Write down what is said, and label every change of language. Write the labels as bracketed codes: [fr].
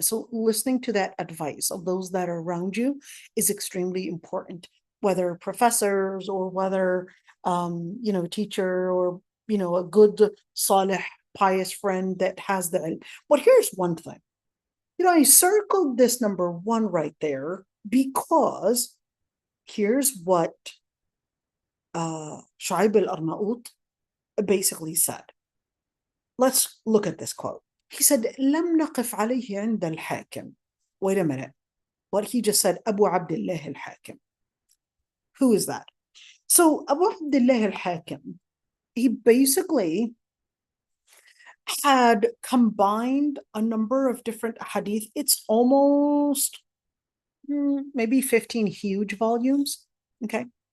[en] So listening to that advice of those that are around you is extremely important, whether professors or whether teacher or a good salih pious friend that has the ilm. But here's one thing. I circled this number 1 right there because here's what Shu'aib al-Arnaout basically said. Let's look at this quote. He said, [ar] لم نقف عليه عند الحاكم. [en] Wait a minute. What he just said, Abu Abdullah al-Hakim. Who is that? So Abu Abdullah al-Hakim, he basically had combined a number of different hadith. It's almost maybe 15 huge volumes. Okay.